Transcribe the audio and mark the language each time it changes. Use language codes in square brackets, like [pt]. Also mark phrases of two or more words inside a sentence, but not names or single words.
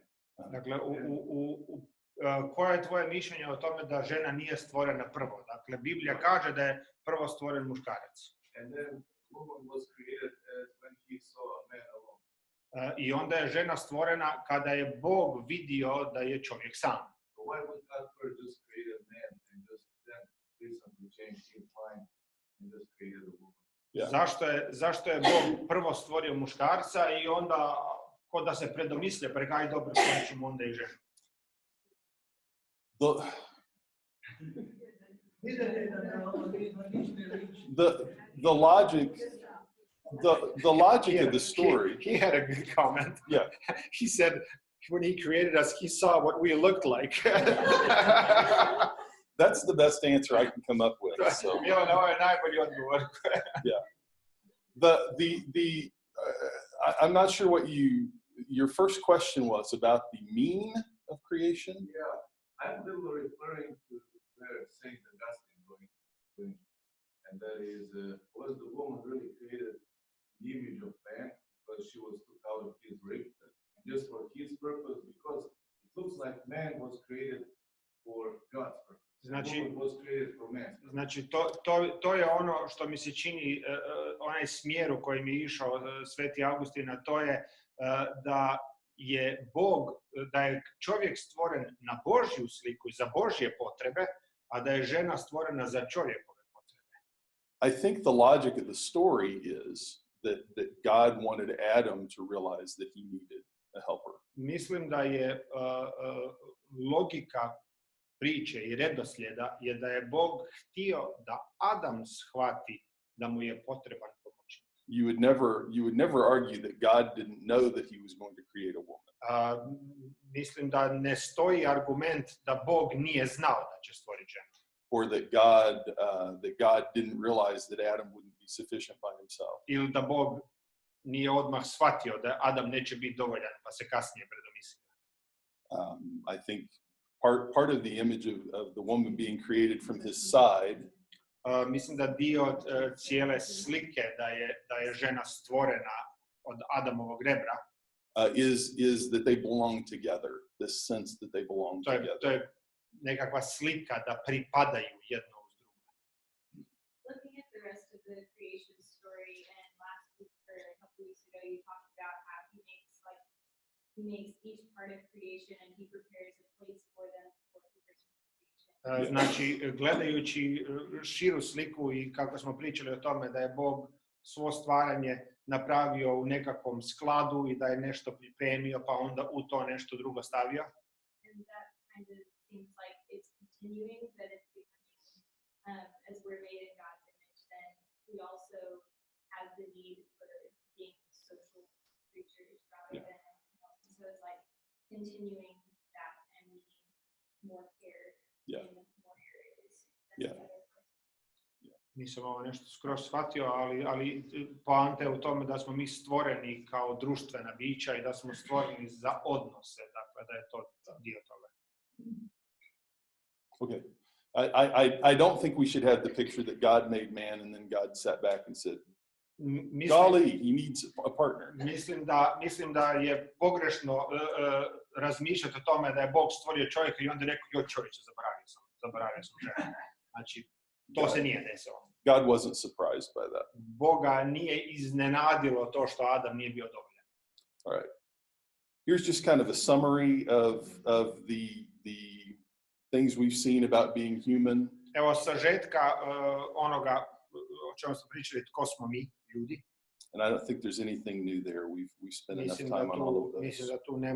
[hr] Dakle, koje je tvoje mišljenje o tome da žena nije stvorena prvo? Dakle, Biblija kaže da je prvo stvoren muškarac. [en] And then woman was created when he saw a man alone. [hr] I onda je žena stvorena kada je Bog vidio da je čovjek sam. [en] So why would God first just create a man and just then recently change his mind and just created a woman? Yeah. [hr] Zašto je Bog prvo stvorio muškarca i onda ko da se predomislio, pa rekao, aj dobro, stvorit ćemo onda i ženu. [en] The logic of the story. He had a good comment. Yeah. He said, when he created us, he saw what we looked like. That's the best answer I can come up with. So, [hr] Milane, ovo je najbolji odgovor. [en] I'm not sure what your first question was about the mean of creation. Yeah, I'm still referring to where Saint Augustine going, and that is, was the woman really created in the image of man because she was took out of his rib, and just for his purpose, because it looks like man was created for God's purpose. Woman was created for man. [hr] Znači, to je ono što mi se čini, onaj smjer u kojem je išao Sveti Augustin, a to je da je da je čovjek stvoren na Božju sliku i za Božje potrebe, a da je žena stvorena za čovjekove potrebe. [en] I think the logic of the story is that God wanted Adam to realize that he needed a helper. [hr] Mislim da je logika priče i redoslijeda je da je Bog htio da Adam shvati da mu je potreban pomoćnik. [en] You would never argue that God didn't know that he was going to create a woman. [hr] Mislim da ne stoji argument da Bog nije znao da će stvoriti ženu. [en] Or that God didn't realize that Adam wouldn't be sufficient by himself. [hr] Ili da Bog nije odmah shvatio da Adam neće biti dovoljan, pa se kasnije predomislio. [en] I think part of the image of the woman being created from his side [hr] mislim da dio cijele slike da je žena stvorena od Adamovog rebra [en] is that they belong together, this sense that they belong together. [hr] To je nekakva slika da pripadaju jedno uz drugo. [en] Looking at the rest of the creation story, and last week or a couple weeks ago, you talked about how he makes each part of creation and he prepares a place for them before he brings creation. [hr] Znači, gledajući širu sliku i kako smo pričali o tome da je Bog svo stvaranje napravio u nekakvom skladu i da je nešto pripremio, pa onda u to nešto drugo stavio. [en] And that kind of seems like it's continuing, that it's becoming, as we're made in God's image, then we also have the need for being social creatures rather than anything else. So it's like continuing that, and we need more care in more areas than the other. [hr] Nisam ovo nešto skroz shvatio, ali poanta je u tome da smo mi stvoreni kao društvena bića i da smo stvoreni za odnose, dakle da je to dio toga. [en] Okay. I don't think we should have the picture that God made man and then God sat back and said, golly, he needs a partner. [hr] Mislim da je pogrešno razmišljati o tome da je Bog stvorio čovjeka i onda rekao, joj čovječe, zaboravio sam ženu. Znači, to se nije desilo. [en] God wasn't surprised by that. [hr] Boga nije iznenadilo to što Adam nije bio dovoljan. [en] All right. Here's just kind of a summary of the things we've seen about being human. [hr] Evo sažetka onoga o čemu smo pričali, tko smo mi, ljudi. [en] And I don't think there's anything new there. We've spent enough time on all of those.